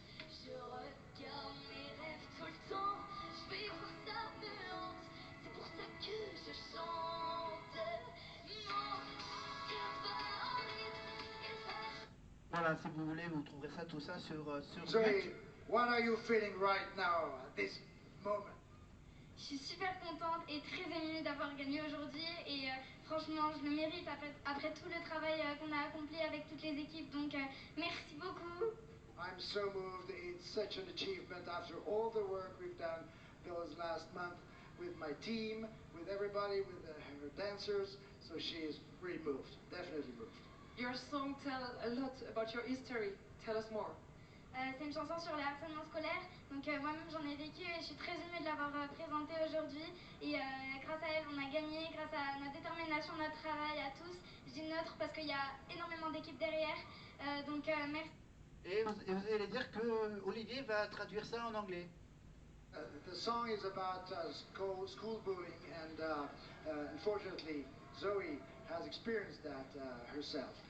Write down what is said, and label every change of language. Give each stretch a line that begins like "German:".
French: Je regarde mes rêves tout le temps. Je vais voir ça me hante. C'est pour ça que je chante. Mon cœur bat en rythme, il bat. Voilà, si vous voulez, vous trouverez ça, tout ça sur Zoe, YouTube.
English: what are you feeling right now at this moment?
French: Je suis super contente et très émue d'avoir gagné aujourd'hui et franchement je le mérite après tout le travail qu'on a accompli avec toutes les équipes, donc merci beaucoup.
English: I'm so moved. It's such an achievement after all the work we've done those last month with my team, with everybody, with her dancers. So she is really moved, definitely moved. Your song tells a lot about your history. Tell us more.
French: C'est une chanson sur le harcèlement scolaire. Donc moi-même j'en ai vécu et je suis très émue de l'avoir présentée aujourd'hui. Et grâce à elle on a gagné, grâce à notre détermination, notre travail à tous. Je dis notre parce qu'il y a énormément d'équipes derrière. Donc merci. Et vous allez dire que Olivier va traduire ça en anglais.
English: The song is about school bullying, and unfortunately, Zoe has experienced that herself.